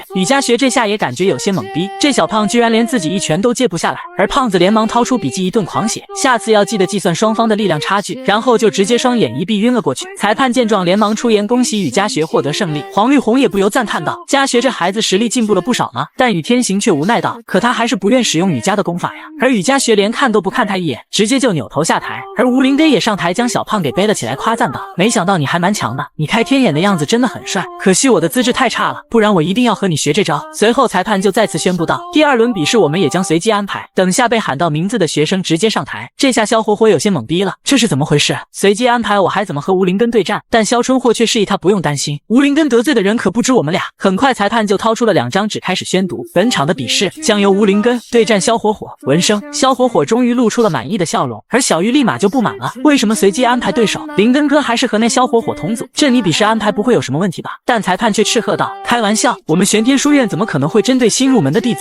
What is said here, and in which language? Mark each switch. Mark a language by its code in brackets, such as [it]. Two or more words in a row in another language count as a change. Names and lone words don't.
[zh] 雨家學這下也感覺有些懵逼，這小胖居然連自己一拳都接不下來。而胖子連忙掏出筆記一頓狂寫，下次要记得計算雙方的力量差距，然後就直接双眼一閉暈了過去。裁判見狀連忙出言恭喜雨家學獲得勝利。黃綠紅也不由讚嘆道：“家學這孩子實力進步了不少呢。” 但雨天行卻無奈道：“可他還是不願使用雨家的功法呀。” 而雨家學連看都不看他一眼，直接就扭頭下台。而吳林根也上台将小胖给背了起來，誇讚道：“沒想到你還蠻強的，你開天眼的樣子真的很帥，可惜我的資質太差了，不然我一定要和你學這招。” 隨後裁判就再次宣布道：“第2輪比試我們也將隨機安排，等下被喊到名字的學生直接上台。” 這下蕭火火有些懵逼了，這是怎麼回事？隨機安排我還怎麼和吳林根對戰？但蕭春霍卻示意他不用擔心，吳林根得罪的人可不止我們倆。很快裁判就掏出了2 張紙開始宣讀，本場的比試將由吳林根對戰蕭火火。聞聲，蕭火火終於露出了滿意的笑容，而小玉立馬就不滿了：“為什麼隨機安排對手？林根哥還是和那蕭火火同組，这你比試安排不會有什麼問題吧？” 但裁判卻斥喝道：“開玩笑，我們玄天書院怎麼可能會針對新入門的弟子？”